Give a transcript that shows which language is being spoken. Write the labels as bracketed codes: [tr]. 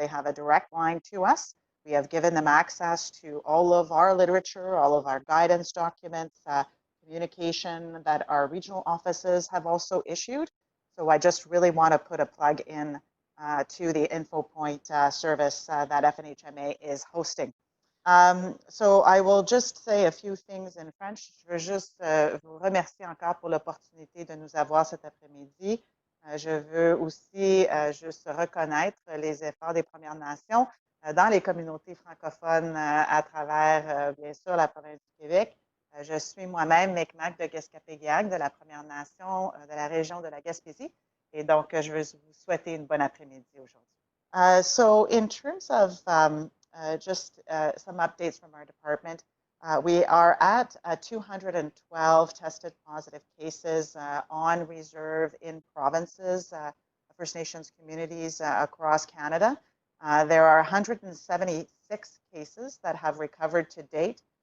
[en] They have a direct line to us. We have given them access to all of our literature, all of our guidance documents, communication that our regional offices have also issued. So I just really want to put a plug in to the InfoPoint service that FNHMA is hosting. So I will just say a few things in French. [fr] Je veux juste vous remercier encore pour l'opportunité de nous avoir cet après-midi. Je veux aussi juste reconnaître les efforts des Premières Nations dans les communautés francophones à travers, bien sûr, la province du Québec. Je suis moi-même Micmac de Gaspésiac, de la Première Nation de la région de la Gaspésie. Et donc, je veux vous souhaiter une bonne après-midi aujourd'hui. [en] So in terms of just some updates from our department. We are at 212 tested positive cases on reserve in provinces, First Nations communities across Canada. There are 176 cases that have recovered to date.